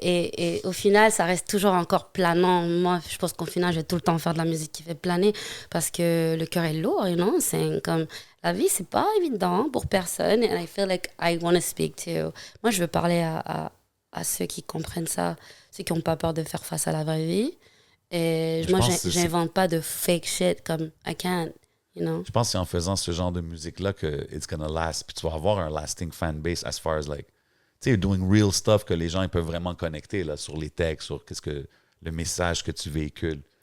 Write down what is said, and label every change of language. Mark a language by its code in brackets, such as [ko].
[fr] Et au final, ça reste toujours encore planant. Moi, je pense qu'au final, je vais tout le temps faire de la musique qui fait planer parce que le cœur est lourd, you know? C'est comme... La vie, c'est pas évident pour personne. [en] And I feel like I want to speak to... [fr] Moi, je veux parler à ceux qui comprennent ça, ceux qui n'ont pas peur de faire face à la vraie vie. Et Je moi, pense que c'est- j'invente pas de fake shit comme [en] I can't, you know? [fr] Je pense que c'est en faisant ce genre de musique-là que [en] it's gonna last. [fr] Puis tu vas avoir un lasting fan base [en] as far as like, [fr] tu sais, [en] doing real stuff [fr] que les gens ils peuvent vraiment connecter là, sur les textes, sur qu'est-ce que le message que tu véhicules.